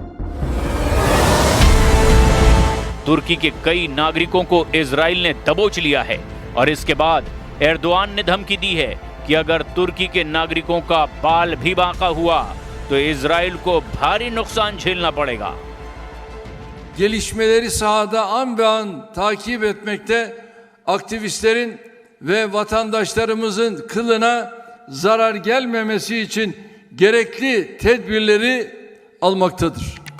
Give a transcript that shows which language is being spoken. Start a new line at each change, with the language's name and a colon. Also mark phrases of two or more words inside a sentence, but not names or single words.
Hindi: तुर्की के कई नागरिकों को इजराइल ने दबोच लिया है, और इसके बाद एर्दोआन ने धमकी दी है कि अगर तुर्की के नागरिकों का बाल भी बांका हुआ तो इजराइल को भारी नुकसान झेलना पड़ेगा।
Turkish: Gelişmeleri sahada an be an takip etmekte, aktivistlerin ve vatandaşlarımızın kılına zarar gelmemesi için gerekli tedbirleri almaktadır.